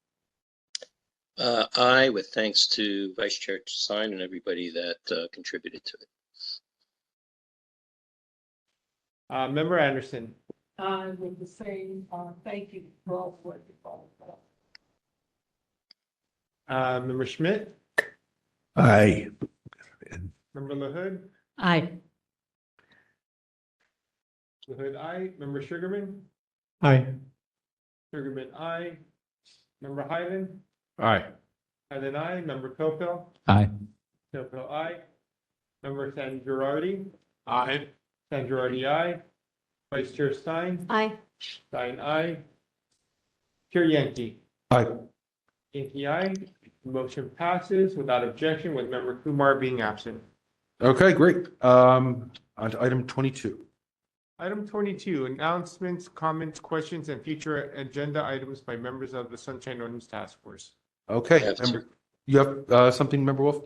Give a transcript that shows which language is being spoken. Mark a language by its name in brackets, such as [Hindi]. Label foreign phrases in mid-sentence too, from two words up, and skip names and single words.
[English] Aye, with thanks to Vice Chair Stein and everybody that contributed to it. Member Anderson. With the same, thank you for all what you Member Schmidt. Aye. Member LaHood. Aye. LaHood, aye. Member Sugarman. Aye. Sugarman, aye. Member Hyland? Aye. Hyland, aye. Member Topel? Aye. Topel, aye. Member San Girardi? Aye. San Girardi, aye. Vice Chair Stein? Aye. Stein, aye. Chair Yankee? Aye. Yankee, aye. Motion passes without objection with Member Kumar being absent. Okay, great. On to item 22. Item 22, announcements, comments, questions, and future agenda items by members of the Sunshine Ordinance Task Force. Okay, you have something, Member Wolf?